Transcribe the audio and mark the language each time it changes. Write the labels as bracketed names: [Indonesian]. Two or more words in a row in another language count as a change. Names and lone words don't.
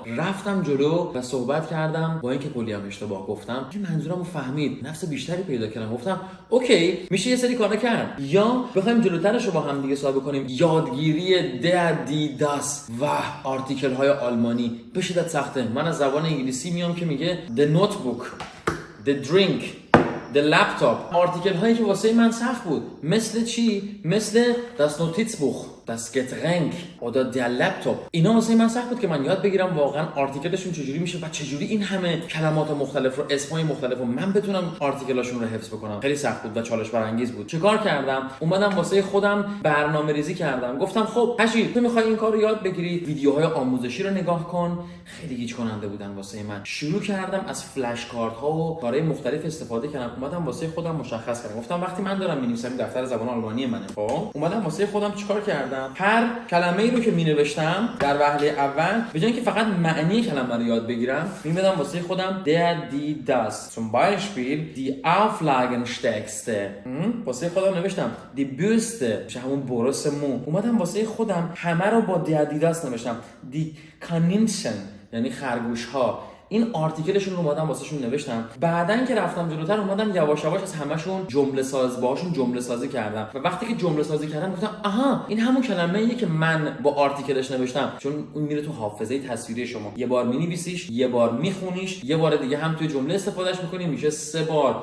[Persian] رفتم جلو و صحبت کردم با اینکه کلی هم اشتباه گفتم. این منظورمو فهمید، نفس بیشتری پیدا کردم. گفتم اوکی میشه یه سری کارا کرد. یا بخوایم جلوترش رو با هم دیگه صحبت کنیم. یادگیری [German] die das [Persian] و آرتیکل های آلمانی به شدت سخته. من از زبان انگلیسی میام که میگه [English] the notebook the drink the laptop. [Persian] آرتیکل هایی که واسه من سخت بود. مثل چی؟ [German] مثل das Notizbuch das Getränk oder der Laptop. [Persian] اینا واسه من سخت بود که من یاد بگیرم واقعا آرتیکلشون چجوری میشه و چجوری این همه کلمات مختلف رو اسمای مختلف رو من بتونم آرتیکلاشون رو حفظ بکنم. خیلی سخت بود و چالش برانگیز بود. چیکار کردم؟ اومدم واسه خودم برنامه‌ریزی کردم. گفتم خب هشی تو میخوای این کار رو یاد بگیری، ویدیوهای آموزشی رو نگاه کن. خیلی گیج کننده بودن واسه من. شروع کردم از فلش کارت‌ها و کارهای مختلف استفاده کردم. اومدم واسه خودم مشخص کردم. گفتم وقتی من دارم می‌نویسم دفتر زبان آلمانی منه. خب اومدم واسه خودم چیکار کردم؟ هر کلمه‌ای رو که می‌نوشتم در وهله اول به جای اینکه فقط معنی کلمه رو یاد بگیرم می‌مدم واسه خودم [German] der die das zum Beispiel die Auflagenstärkste [Persian] واسه خودم نوشتم [German] die Bürste [Persian] میشه همون برس مو. اومدم واسه خودم همه رو با [German] der die das [Persian] نوشتم [German] die Kaninchen [Persian] یعنی خرگوش‌ها. این آرتیکلشون رو اومدم واسهشون نوشتم. بعدن که رفتم جلوتر اومدم یواش یواش از همشون جمله ساز باهاشون جمله سازی کردم و وقتی که جمله سازی کردم گفتم آها این همون کلمه‌ایه که من با آرتیکلش نوشتم. چون اون میره تو حافظه تصویری شما. یه بار می‌نویسیش، یه بار میخونیش، یه بار دیگه هم توی جمله استفادهش می‌کنی، میشه 3 بار.